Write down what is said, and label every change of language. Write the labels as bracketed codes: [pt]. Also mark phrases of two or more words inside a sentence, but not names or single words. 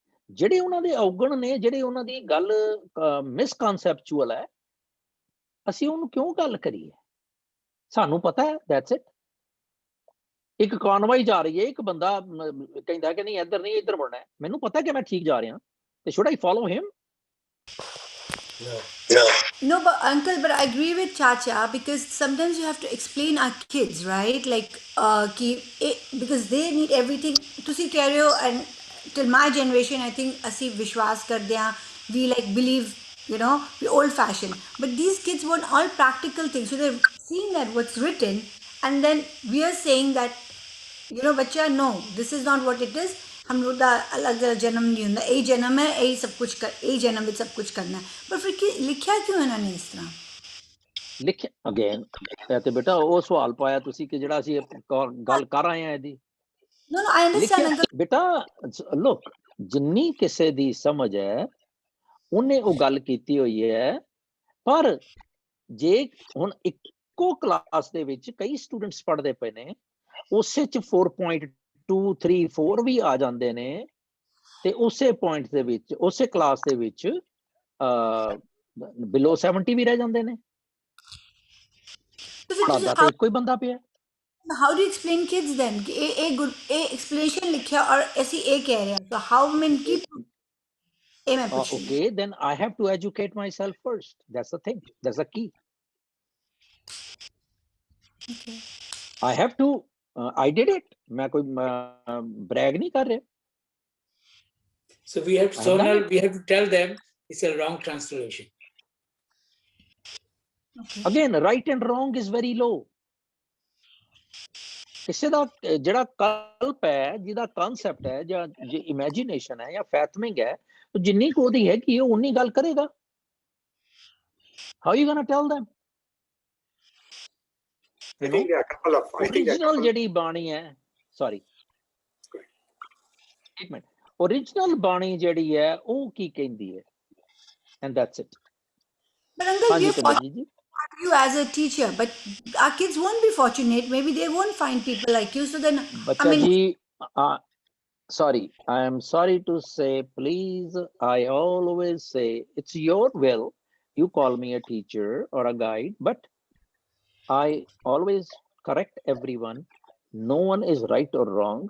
[pa] ਜਿਹੜੇ ਉਹਨਾਂ ਦੇ ਔਗਣ ਨੇ, ਜਿਹੜੇ ਉਹਨਾਂ ਦੀ ਗੱਲ ਮਿਸਕਨਸੈਪਚੁਅਲ ਹੈ, ਅਸੀਂ ਉਹਨੂੰ ਕਿਉਂ ਗੱਲ ਕਰੀਏ? ਸਾਨੂੰ ਪਤਾ ਹੈ, [en] that's it. [pa] ਇੱਕ ਕਾਨਵਾਈ ਜਾ ਰਹੀ ਹੈ, ਇੱਕ ਬੰਦਾ ਕਹਿੰਦਾ ਕਿ ਨਹੀਂ ਇੱਧਰ ਨਹੀਂ, ਇੱਧਰ ਮੁੜਨਾ ਹੈ। ਮੈਨੂੰ ਪਤਾ ਕਿ ਮੈਂ ਠੀਕ ਜਾ ਰਿਹਾ, ਤੇ [en] should I follow him? No, but uncle, but I agree with Chacha, because sometimes you have to explain our kids, right? Like, because they need everything. [pa] ਤੁਸੀਂ ਕਹਿ ਰਹੇ ਹੋ, [en] and till my generation, I think [pa] ਅਸੀਂ ਵਿਸ਼ਵਾਸ ਕਰਦੇ ਹਾਂ, [en] we like believe, you know, we old fashioned. But these kids want all practical things, so they're seeing that what's written, and then we are saying that, you know, ਬੱਚਾ, no, this is not what it is. [hi] हम लोग [pa] ਦਾ [hi] अलग अलग जन्म नहीं [pa] ਹੁੰਦਾ, ਇਹ ਜਨਮ ਹੈ, ਇਹ ਸਭ ਕੁਝ ਕਰ, ਇਹ ਜਨਮ ਵਿੱਚ ਸਭ ਕੁਝ ਕਰਨਾ ਹੈ। ਪਰ ਫਿਰ ਲਿਖਿਆ ਕਿਉਂ ਇਹਨਾਂ ਨੇ ਇਸ ਤਰ੍ਹਾਂ? ਲਿਖਿਆ ਅਗੇਨ, ਤੇ ਬੇਟਾ ਉਹ ਸਵਾਲ ਪਾਇਆ ਤੁਸੀਂ ਕਿ ਜਿਹੜਾ ਅਸੀਂ ਗੱਲ ਕਰ ਆਏ ਆ ਇਹਦੀ। [en] No, I understand, uncle. [pa] ਬੇਟਾ ਲੁੱਕ, ਜਿੰਨੀ ਕਿਸੇ ਦੀ ਸਮਝ ਹੈ ਉਹਨੇ ਉਹ ਗੱਲ ਕੀਤੀ ਹੋਈ ਹੈ। ਪਰ ਜੇ ਹੁਣ ਇੱਕੋ ਕਲਾਸ ਦੇ ਵਿੱਚ ਕਈ ਸਟੂਡੈਂਟਸ ਪੜ੍ਹਦੇ ਪਏ ਨੇ, ਉਸੇ ਚ 4.2 3 4 ਵੀ ਆ ਜਾਂਦੇ ਨੇ, ਤੇ ਉਸੇ ਪੁਆਇੰਟ ਦੇ ਵਿੱਚ ਉਸੇ ਕਲਾਸ ਦੇ ਵਿੱਚ ਬਿਲੋ 70 ਵੀ ਰਹਿ ਜਾਂਦੇ ਨੇ। ਪੜ੍ਹਾਉਂਦਾ ਤਾਂ ਇੱਕੋ ਹੀ ਬੰਦਾ ਪਿਆ। [en] How do you explain kids then? [hi] कि ए explanation लिखा और ऐसी ए कह रहे हैं, तो how मैं keep ए मैं पूछ रही हूँ। [en] Okay, then I have to educate myself first. That's the thing. That's the key. Okay. I have to. I did it. [hi] मैं कोई brag नहीं कर रहा। [en] So we have Sonal, we have to tell them it's a wrong translation. Okay. Again, right and wrong is very low. [pa] ਕਿਸੇ ਦਾ ਜਿਹੜਾ ਕਲਪ ਹੈ, ਜਿਹਦਾ ਕਨਸੈਪਟ ਹੈ, ਜਾਂ ਜੇ ਇਮੇਜਿਨੇਸ਼ਨ ਹੈ ਜਾਂ ਫੈਥਮਿੰਗ ਹੈ, ਉਹ ਜਿੰਨੀ ਕੁ ਉਹਦੀ ਹੈਗੀ ਉਹ ਉਨੀ ਗੱਲ ਕਰੇਗਾ। [en] How are you going to tell them? I think there are a couple of. [pa] Original ਜਿਹੜੀ ਬਾਣੀ ਹੈ, sorry, ਇੱਕ ਮਿੰਟ, original ਬਾਣੀ ਜਿਹੜੀ ਹੈ ਉਹ ਕੀ ਕਹਿੰਦੀ ਹੈ, [en] and that's it. But uncle, [pa] ਹਾਂਜੀ [en] we're [pa] ਕਮਲ ਜੀ। [en] you as a teacher, but our kids won't be fortunate. Maybe they won't find people like you. So then, [pa] ਬੱਚਾ ਜੀ, [en] sorry, I am sorry to say, please, I always say it's your will. You call me a teacher or a guide, but I always correct everyone No one is right or wrong.